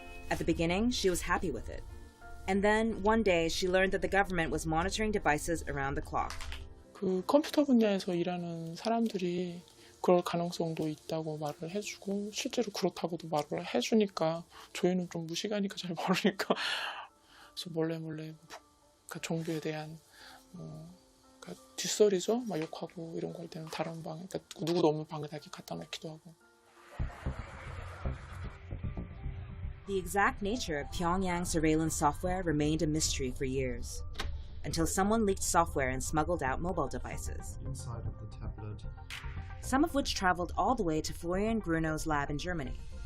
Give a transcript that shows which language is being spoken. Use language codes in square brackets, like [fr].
[en] At the beginning, she was happy with it. And then, one day, she learned that the government was monitoring devices around the clock. [ko] 그 컴퓨터 분야에서 일하는 사람들이 그럴 가능성도 있다고 말을 해주고 실제로 그렇다고도 말을 해주니까 저희는 좀 무시가니까 잘 모르니까 그래서 몰래 그 종교에 대한 그러니까 뒷소리죠, 막 욕하고 이런 거 할 때는 다른 방, 그러니까 누구도 없는 방에다 이렇게 갖다 놓기도 하고. [en] The exact nature of Pyongyang surveillance software remained a mystery for years, until someone leaked software and smuggled out mobile devices, inside of the tablet. some of which traveled all the way to Florian Gruno's lab in Germany.